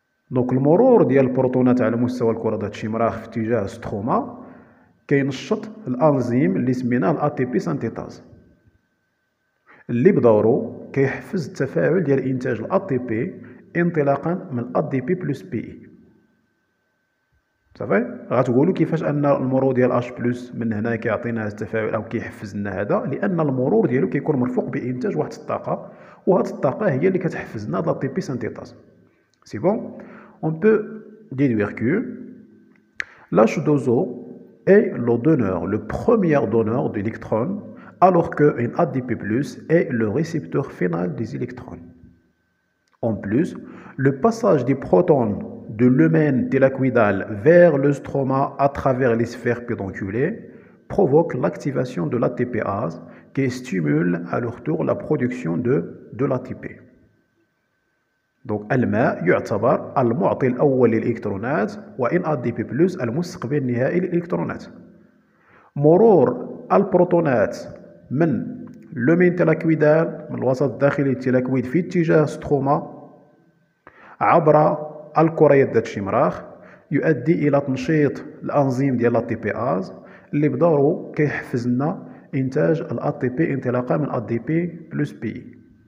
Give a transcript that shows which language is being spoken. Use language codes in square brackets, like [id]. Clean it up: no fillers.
[ar] دونك المرور ديال البروتونات على مستوى الكرة ديال الشمراخ في اتجاه ستروما كينشط الانزيم اللي سميناه الاتي سانتيتاز، اللي بدورو كيحفز التفاعل ديال انتاج الاتي بي انطلاقا من الادي بي بلس بي اي. صافي غتقولوا كيفاش ان المرور ديال اش بلس من هنا كيعطينا التفاعل او كيحفز لنا هذا، لان المرور ديالو كيكون مرفوق بانتاج واحد الطاقه، وهاد الطاقه هي اللي كتحفز لنا الاتي بي سانتيتاز. [fr] سي بون. On peut déduire que l'H2O est le donneur, le premier donneur d'électrons, alors qu'un ADP+ est le récepteur final des électrons. En plus, le passage des protons de l'humain télacoïdal vers le stroma à travers les sphères pédonculées provoque l'activation de l'ATPase qui stimule à leur tour la production de l'ATP. [ar] دونك الماء يعتبر المعطي الأول للإلكترونات وإن ADP+ المستقبل النهائي للإلكترونات. مرور البروتونات من لومين تيلاكويدال من الوسط الداخلي للتيلاكويد في اتجاه ستروما عبر الكريات ديال الشمراخ يؤدي إلى تنشيط الأنزيم ديال الأتيبياز اللي بدورو كيحفز لنا إنتاج الأتيبي انطلاقا من ADP plus PI.